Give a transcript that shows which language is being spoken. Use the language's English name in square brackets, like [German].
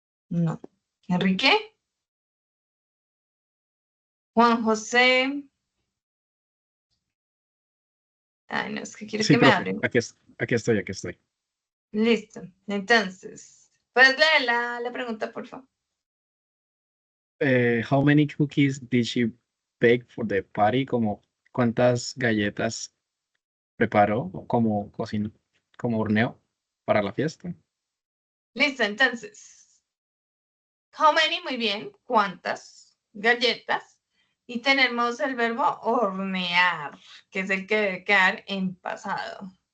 [Spanish] No. Enrique. Juan José. Ay, no, es que quiero Sí, que me profe, hablen. aquí estoy, aquí estoy. Listo. Entonces, ¿puedes leer la pregunta, por favor? [English] How many cookies did she bake for the party? [Spanish] Como, ¿cuántas galletas preparó o como cocinó, como horneó para la fiesta? Listo, entonces. How many, muy bien. ¿Cuántas galletas? Y tenemos el verbo hornear, que es el que debe quedar en pasado.